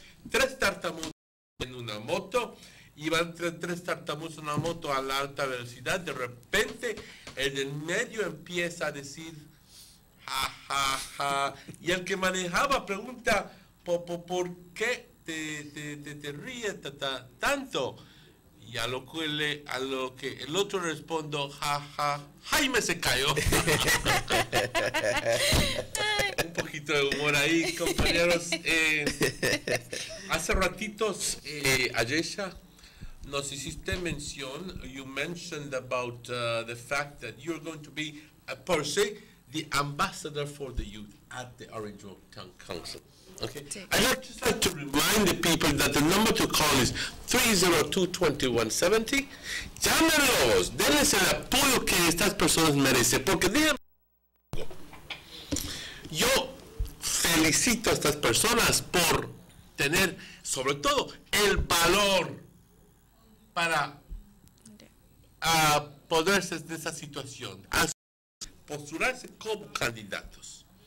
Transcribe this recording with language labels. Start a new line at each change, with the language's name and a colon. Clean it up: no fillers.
Spanish: 3 tartamudos en una moto, iban 3 tartamudos en una moto a la alta velocidad, de repente el del medio empieza a decir ja, ja, ja, y el que manejaba pregunta ¿por qué te ríes tanto? Y a lo que el otro responde, ja, ja, Jaime se cayó. Un poquito de humor ahí, compañeros. Hace ratitos, Ajeisha, nos hiciste mención,
English: you mentioned about the fact that you're going to be, per se, the ambassador for the youth at the Orange Walk Town Council. Okay. I'd just like to remind the people that the number to call is 302-2170.
Spanish: Llámenlos, denles el apoyo que estas personas merecen, porque díganme, yo felicito a estas personas por tener, sobre todo, el valor para poderse de esa situación, a postularse como candidatos.